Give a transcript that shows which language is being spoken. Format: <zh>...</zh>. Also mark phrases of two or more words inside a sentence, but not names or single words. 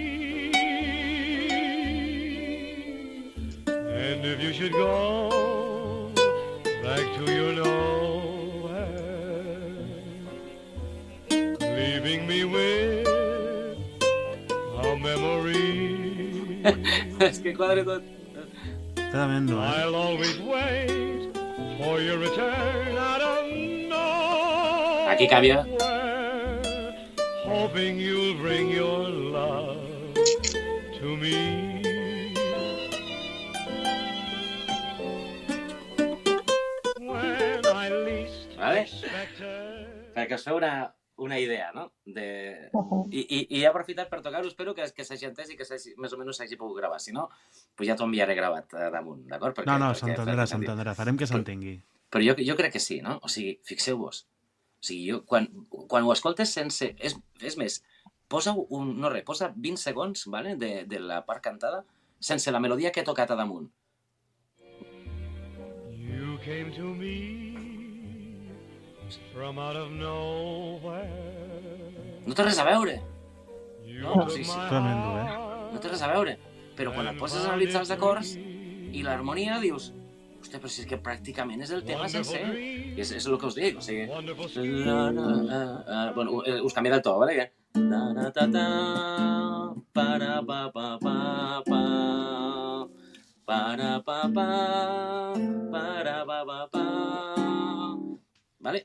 <en>And if you should go back to your nowhere, leaving me with a memory,</en> <ca>És que quadre tot. Tremendo,</ca> <en>I'll always wait for your return out of nowhere.</en> <ca>Aquí canvia.</ca> <en>Hoping you'll bring your love to me. When I least</en> <ca>Vale?</ca> <en>expected.</en> <ca>Perquè us feu una idea, no? I he aprofitat per tocar-ho, espero que s'hagi entès i que més o menys s'hagi pogut gravar. Si no, pues ja t'ho enviaré gravat damunt, d'acord? No, s'entendrà, farem que s'entengui. Però jo crec que sí, no? O sigui, fixeu-vos. O sigui, quan ho escoltes sense... És més, posa 20 segons, vale? de la part cantada sense la melodia que he tocat a damunt.</ca> <en>You came to me from out of nowhere.</en> <ca>No té res a veure.</ca> <en>You</en> <ca>No,</ca> <en>took</en> <ca>sí, sí.</ca> <en>my</en> <ca>Tremendo,</ca> <en>heart</en> <ca>No té res a veure. Però quan et poses a analitzar els acords i l'harmonia, dius... Hòstia, però si és que pràcticament és el tema sencer. I és el que us dic, o sigui... Bueno, us canvia del to, vale? Vale?</ca>